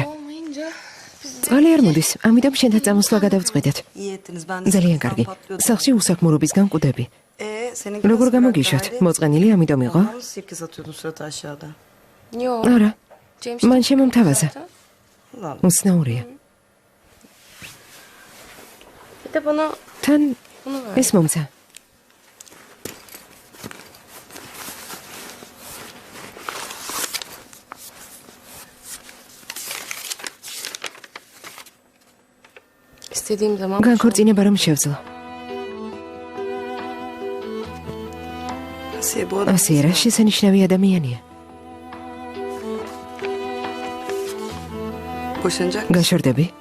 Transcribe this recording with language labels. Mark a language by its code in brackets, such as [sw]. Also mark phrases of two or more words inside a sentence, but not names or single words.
[ka] წყალი არ მოდის, ამიტომ შენთან წამოსვლა გადავწყვეტეთ. [tr] İyi ettiniz. Ben de. [ka] ძალიან კარგი. სახლში უსაქმურობისგან კვდები. [tr] Senin. [ka] როგორ გამოგიშვათ? მოწყენილი ამიტომ იყო? [tr] Sirke satıyordun suratı aşağıda. Yo. [ka] არა, James მან შემომთავაზა. [tr] Ulan. [ka] უცნაურია. [tr] Bir de bana [ka] თან [tr] bunu ver. [ka] ეს მომცა. [tr] İstediğim zaman [ka] განქორწინება რომ შევძლო. [tr] Asiye bu adam. [ka] ასე რა შესანიშნავი ადამიანია. [tr] Boşanacak. [ka] გაშორდები?